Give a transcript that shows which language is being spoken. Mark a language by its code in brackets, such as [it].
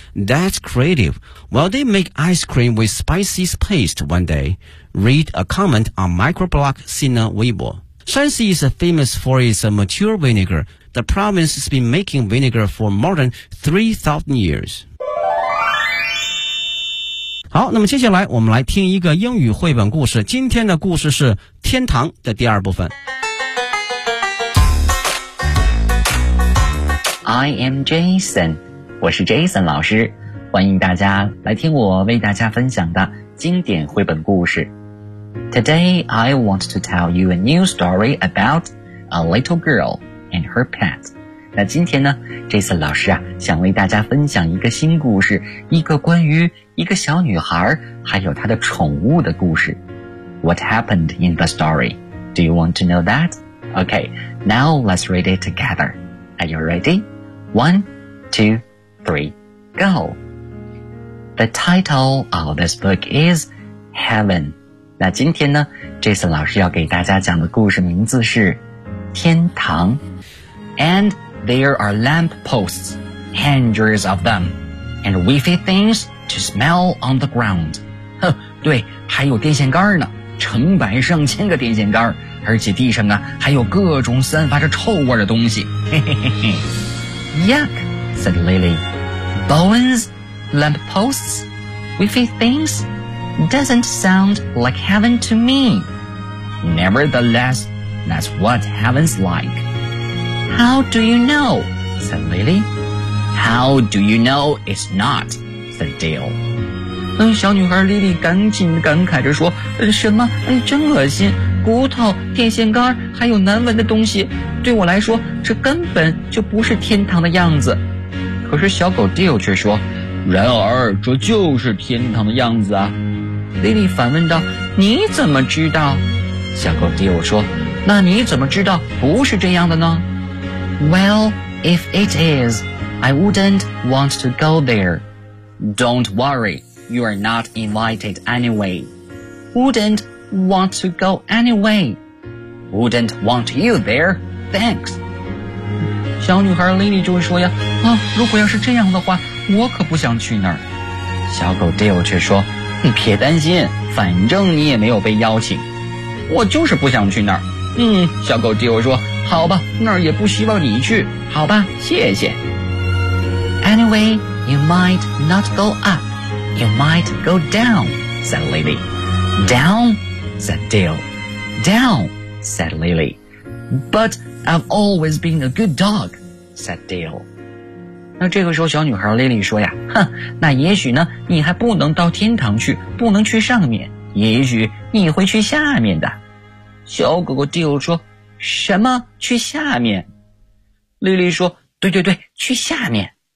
[en] That's creative. Well, they make ice cream with spicy paste one day. Read a comment on microblog Sina Weibo. Shanxi is famous for its mature vinegar. The province has been making vinegar for more than 3,000 years. [zh] 好，那么接下来我们来听一个英语绘本故事。今天的故事是天堂的第二部分。 [en] I am Jason, [zh] 我是 Jason 老师，欢迎大家来听我为大家分享的经典绘本故事。 [en] Today, I want to tell you a new story about a little girl and her pet. [zh] 那今天呢 ,Jason 老师啊，想为大家分享一个新故事，一个关于一个小女孩还有她的宠物的故事。 [en] What happened in the story? Do you want to know that? Okay, now let's read it together. Are you ready? One, two, three, go! The title of this book is Heaven. [zh] 那今天呢 ,Jason 老师要给大家讲的故事名字是天堂。 [en] And there are lamp posts, hundreds of them, and wavy things to smell on the ground. [zh] 对，还有电线杆呢，成百上千个电线杆。而且地上啊还有各种散发着臭味的东西。 [en] Yuck, said Lily. Bones, lamp posts, wiffy things, doesn't sound like heaven to me. Nevertheless, that's what heaven's like. How do you know? Said Lily. How do you know it's not? Said Dale. [zh] 小女孩莉莉赶紧感慨着说什么真恶心，骨头、电线杆还有难闻的东西，对我来说这根本就不是天堂的样子。可是小狗 Dale 却说，然而这就是天堂的样子啊。莉莉反问道，你怎么知道？小狗 Dale 说，那你怎么知道不是这样的呢？ [en] Well, if it is, I wouldn't want to go there. Don't worry.You are not invited anyway, wouldn't want to go anyway. Wouldn't want you there. Thanks. [zh] 小女孩 Lily 就说呀，啊，如果要是这样的话，我可不想去那儿。小狗 Dale 却说，你别担心，反正你也没有被邀请。我就是不想去那儿。嗯，小狗 Dale 说，好吧，那儿也不希望你去。好吧，谢谢。 [en] Anyway, you might not go up. You might go down, said Lily. Down, said Dale. Down, said Lily. But I've always been a good dog, said Dale. [zh] 那这个时候小女孩 Lily 说呀，哼，那也许呢，你还不能到天堂去，不能去上面，也许你会去下面的。小狗狗 Dale 说，什么去下面？ Lily 说，对对对，去下面。